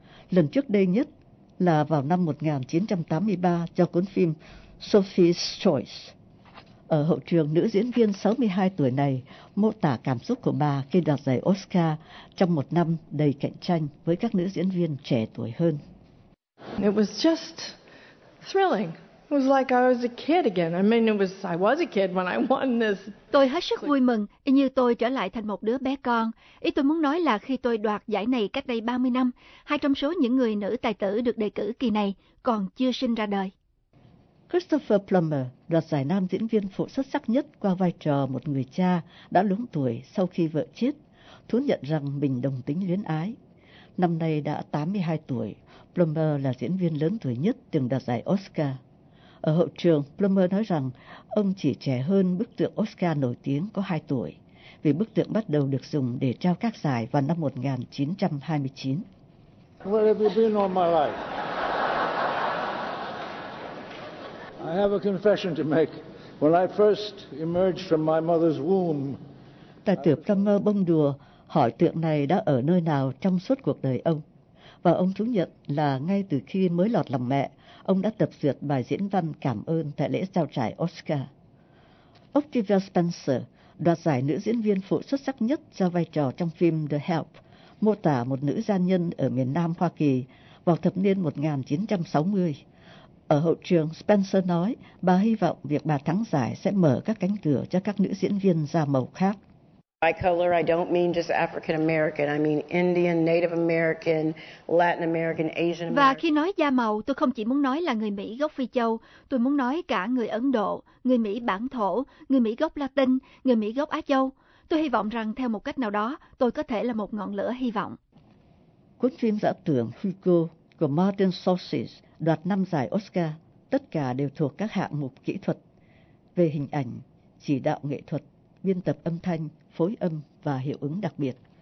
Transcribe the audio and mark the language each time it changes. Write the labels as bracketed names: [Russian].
[Vietnamese] Lần trước đây nhất là vào năm 1983 cho cuốn phim Sophie's Choice. Ở hậu trường, nữ diễn viên 62 tuổi này mô tả cảm xúc của bà khi đoạt giải Oscar trong một năm đầy cạnh tranh với các nữ diễn viên trẻ tuổi hơn. [English] It was just thrilling. It was like I was a kid again. I mean, I was a kid when I won this. [Vietnamese] Tôi hết sức vui mừng, y như tôi trở lại thành một đứa bé con. Ý tôi muốn nói là khi tôi đoạt giải này cách đây 30 năm, hai trong số những người nữ tài tử được đề cử kỳ này còn chưa sinh ra đời. Christopher Plummer đoạt giải nam diễn viên phụ xuất sắc nhất qua vai trò một người cha đã lớn tuổi sau khi vợ chết. thú nhận rằng mình đồng tính luyến ái. Năm nay đã 82 tuổi, Plummer là diễn viên lớn tuổi nhất từng đạt giải Oscar. Ở hậu trường, Plummer nói rằng ông chỉ trẻ hơn bức tượng Oscar nổi tiếng có 2 tuổi, vì bức tượng bắt đầu được dùng để trao các giải vào năm 1929. [English] What have you been on my life? I have a confession to make. When I first emerged from my mother's womb. [Vietnamese] Tài tử Plummer bông đùa hỏi tượng này đã ở nơi nào trong suốt cuộc đời ông. Và ông thú nhận là ngay từ khi mới lọt lòng mẹ, ông đã tập duyệt bài diễn văn cảm ơn tại lễ trao giải Oscar. Octavia Spencer đoạt giải nữ diễn viên phụ xuất sắc nhất do vai trò trong phim The Help, mô tả một nữ gia nhân ở miền Nam Hoa Kỳ vào thập niên 1960. Ở hậu trường, Spencer nói bà hy vọng việc bà thắng giải sẽ mở các cánh cửa cho các nữ diễn viên da màu khác. [English] By color, I don't mean just African American. I mean Indian, Native American, Latin American, Asian American. [Vietnamese] Và khi nói da màu, tôi không chỉ muốn nói là người Mỹ gốc Phi Châu. Tôi muốn nói cả người Ấn Độ, người Mỹ bản thổ, người Mỹ gốc Latin, người Mỹ gốc Á Châu. Tôi hy vọng rằng theo một cách nào đó, tôi có thể là một ngọn lửa hy vọng. Cuốn phim giả tưởng Hugo của Martin Scorsese đoạt 5 giải Oscar, tất cả đều thuộc các hạng mục kỹ thuật về hình ảnh, chỉ đạo nghệ thuật, biên tập âm thanh, phối âm và hiệu ứng đặc biệt.